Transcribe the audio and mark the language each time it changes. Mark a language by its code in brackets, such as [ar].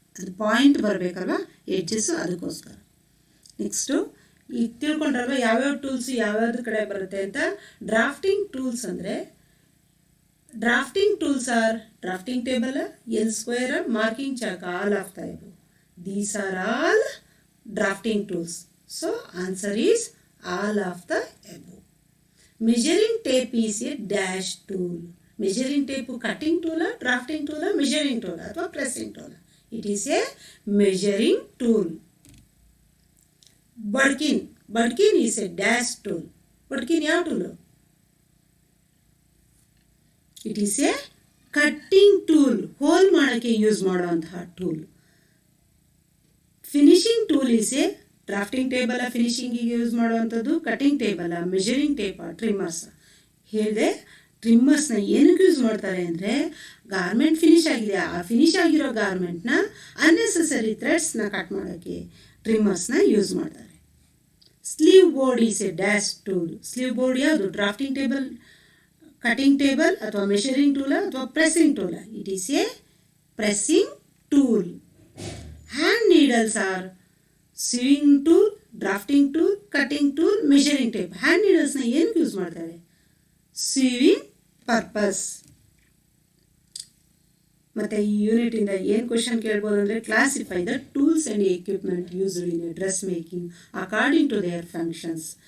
[kn] ಅದು point ಬರಬೇಕಲ್ವ edges, ಅದಕ್ಕೋಸ್ಕರ. Next ಈಗ ತಿಳ್ಕೊಂಡ್ರಲ್ವ ಯಾವ್ಯಾವ ಟೂಲ್ಸ್ ಯಾವ್ಯಾವ್ದು ಕಡೆ ಬರುತ್ತೆ ಅಂತ. [en] Drafting tools ಅಂದರೆ drafting tools are drafting table, L square, marking chalk, all of the above. These are all drafting tools. So answer is all of the above. Measuring tape is a dash tool. Measuring tape cutting tool, drafting tool, measuring tool ಅಥವಾ pressing tool. It is a measuring tool. Budkin. Budkin is a dash tool. [kn] Budkin ಯಾವ tool? [en] It is a cutting tool. [kn] Hole ಮಾಡೋಕ್ಕೆ use ಮಾಡುವಂತಹ tool. [en] finishing tool is a drafting table [kn] ಫಿನಿಶಿಂಗಿಗೆ use ಮಾಡುವಂಥದ್ದು, [en] Cutting table, measuring tape, trimmers. [kn] ಹೇಳಿದೆ, ಟ್ರಿಮ್ಮರ್ಸ್ನ ಏನಕ್ಕೆ use ಮಾಡ್ತಾರೆ ಅಂದರೆ garment finish ಆಗಿದೆ, ಆ ಫಿನಿಶ್ ಆಗಿರೋ ಗಾರ್ಮೆಂಟ್ನ ಅನ್ನೆಸೆಸರಿ ಥ್ರೆಡ್ಸ್ನ ಕಟ್ ಮಾಡೋಕ್ಕೆ ಟ್ರಿಮ್ಮರ್ಸ್ನ ಯೂಸ್ ಮಾಡ್ತಾರೆ. [en] Sleeve board is a dash tool. [kn] Sleeve board ಯಾವುದು? [en] Drafting table, cutting table ಅಥವಾ measuring tool ಅಥವಾ pressing tool. It is a pressing tool. Hand needles are sewing tool, drafting tool, cutting tool, measuring tape. [kn] Hand needlesನ ಏನಕ್ಕೆ use ಮಾಡ್ತಾರೆ? [en] sewing purpose. [kn] ಮತ್ತು ಈ ಯೂನಿಟಿಂದ ಏನು question ಕೇಳ್ಬೋದು ಅಂದರೆ [en] Classify the tools and equipment used in a dress making according to their functions.